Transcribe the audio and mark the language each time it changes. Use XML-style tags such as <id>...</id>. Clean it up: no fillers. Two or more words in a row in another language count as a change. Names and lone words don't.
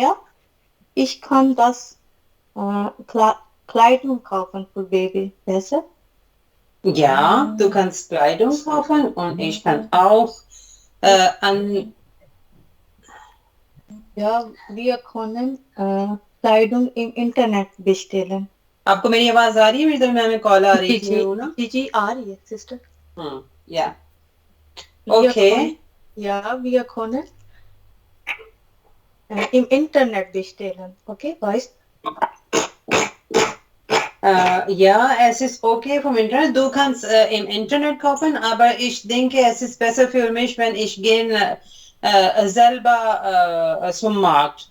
<de>Ich kann das Kleidung kaufen für Baby. Besser? Ja, du kannst Kleidung kaufen und ich kann auch Ja, wir können Kleidung im Internet bestellen.</de> <hi>आपको मेरी आवाज आ रही है? मेरे दरमियान में कॉल आ रही जी थी जी ना? जी आ रही है सिस्टर.</hi> <de>Yeah. Wir Okay. können, ja, wir können im Internet bestellen. Okay, weißt Ja, es ist okay vom Internet. Du kannst im Internet kaufen, aber ich denke, es ist besser für mich, wenn ich gehe selber zum Markt.</de>